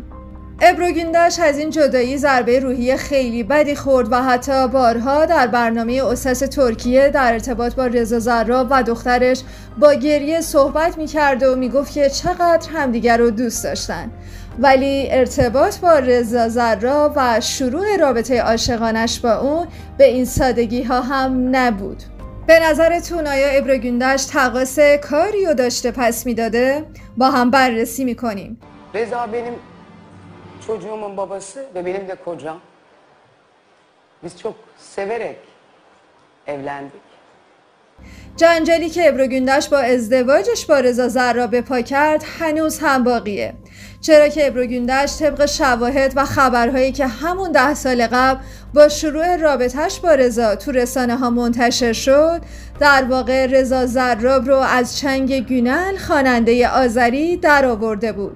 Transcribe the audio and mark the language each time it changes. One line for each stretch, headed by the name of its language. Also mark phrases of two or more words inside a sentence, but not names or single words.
Persian: ابرو گندهش از این جدایی ضربه روحی خیلی بدی خورد و حتی بارها در برنامه اساس ترکیه در ارتباط با رضا زراب و دخترش با گریه صحبت می‌کرد و میگفت که چقدر همدیگر رو دوست داشتن، ولی ارتباط با رضا زراب و شروع رابطه عاشقانش با اون به این سادگی ها هم nabud. به نظرتون آیا ابرو گندهش تقاص کاری رو داشته پس میداده؟ با هم بررسی میکنیم.
Turkish: رضا benim çocuğumun babası ve benim de kocam. Biz çok severek evlendik.
Persian: جنجالی که ابرو گندهش با ازدواجش با رضا زراب به پا کرد هنوز هم باقیه، چرا که ابرو گندهش طبق شواهد و خبرهایی که همون 10 سال قبل با شروع رابطهش با رضا تو رسانه ها منتشر شد، در واقع رضا زراب رو از چنگ گونل خواننده آذری در آورده بود.